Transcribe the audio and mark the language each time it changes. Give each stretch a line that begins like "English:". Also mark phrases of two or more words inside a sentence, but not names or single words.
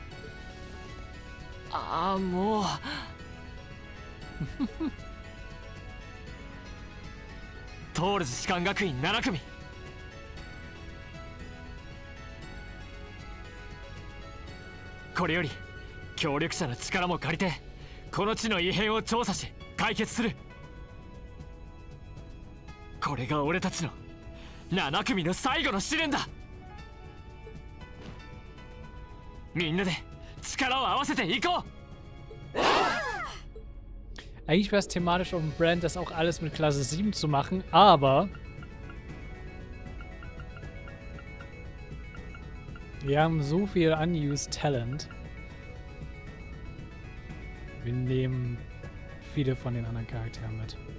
Japanese: ああ、もうトールズ士官学院7組、これより協力者の力も借りてこの地の異変を調査し解決する。これが俺たちの7組の最後の試練だ。みんなで力を合わせていこう。
German: Eigentlich wäre es thematisch um Brand, das auch alles mit Klasse 7 zu machen, aber wir haben so viel unused Talent. Wir nehmen viele von den anderen Charakteren mit.